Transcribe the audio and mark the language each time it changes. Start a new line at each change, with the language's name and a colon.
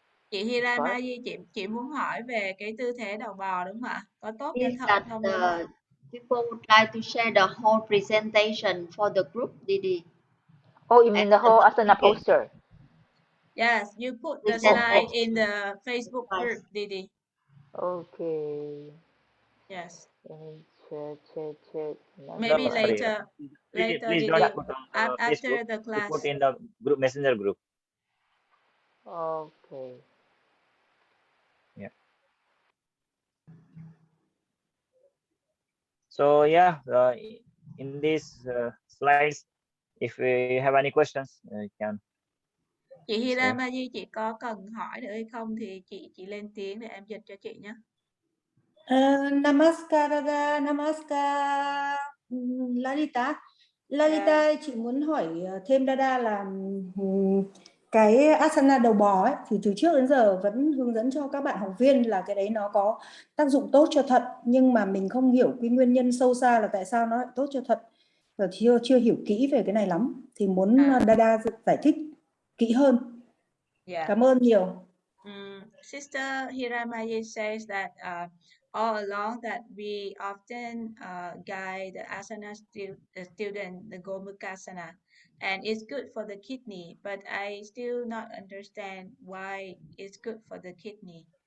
Vietnamese: Chị Hiramaji, chị muốn hỏi về cái tư thế đầu bò đúng không ạ? Có tốt cho thận không?
English: People would like to share the whole presentation for the group, Didi. Oh, you mean the whole asana poster? Yes, you put the slide in the Facebook group, Didi. Okay. Yes. Check. Maybe later. Please don't put on after Facebook, the class. put in the group messenger group. Okay. Yeah. So yeah, in these slides, if you have any questions, you can.
Vietnamese: Chị Hiramaji, chị có cần hỏi nữa hay không thì chị lên tiếng để em dịch cho chị nhé. Namaskar Dada, Namaskar Lalita. Lalita, chị muốn hỏi thêm Dada là cái asana đầu bò ấy, thì từ trước đến giờ vẫn hướng dẫn cho các bạn học viên là cái đấy nó có tác dụng tốt cho thận, nhưng mà mình không hiểu cái nguyên nhân sâu xa là tại sao nó lại tốt cho thận, và chưa hiểu kỹ về cái này lắm, thì muốn Dada giải thích kỹ hơn.
English: Yeah.
Vietnamese: Cảm ơn nhiều.
English: Sister Hiramaji says that all along that we often guide the asana student, the Gomukasana, and it's good for the kidney, but I still not understand why it's good for the kidney.